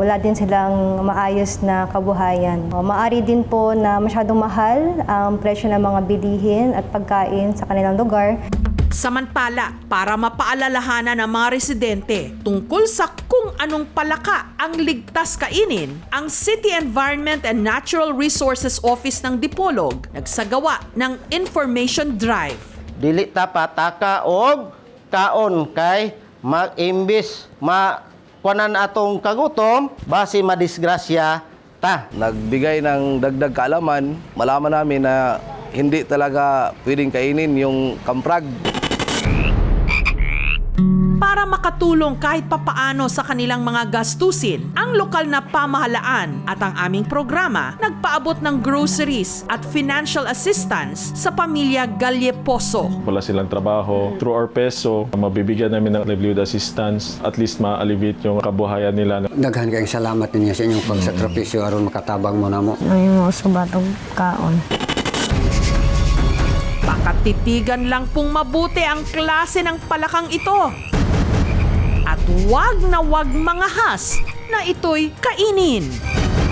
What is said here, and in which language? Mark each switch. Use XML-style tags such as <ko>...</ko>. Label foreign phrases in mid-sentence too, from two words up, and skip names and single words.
<tl>Wala din silang maayos na kabuhayan. Maari din po na masyadong mahal ang presyo ng mga bilihin at pagkain sa kanilang lugar. Samantala, para mapaalalahanan ng mga residente tungkol sa kung anong palaka ang ligtas kainin, ang City Environment and Natural Resources Office ng Dipolog nagsagawa ng</tl> <en>information drive.</en> <ceb>Dili ta pataka og kaon kay mag-imbis kuanan atong kagutom base madisgrasya ta.</ceb> <tl>Nagbigay ng dagdag kaalaman, malaman namin na hindi talaga pwedeng kainin yung kamprag. Para makatulong kahit papaano sa kanilang mga gastusin, ang lokal na pamahalaan at ang aming programa nagpaabot ng groceries at</tl> <en>financial assistance</en> <tl>sa pamilya Galleposo. Wala silang trabaho.</tl> <en>Through our</en> <tl>peso, mabibigyan namin ng</tl> <en>livelihood assistance, at least</en> <tl>ma-alleviate yung kabuhayan nila.</tl> <ceb>Daghan kayong salamat ninyo sa inyong pagsakripisyo aron makatabang mo namo. May mga subatong kaon.</ceb> <tl>Pakatitigan lang pong mabuti ang klase ng palakang ito. At wag na wag mangahas na ito'y kainin.</tl>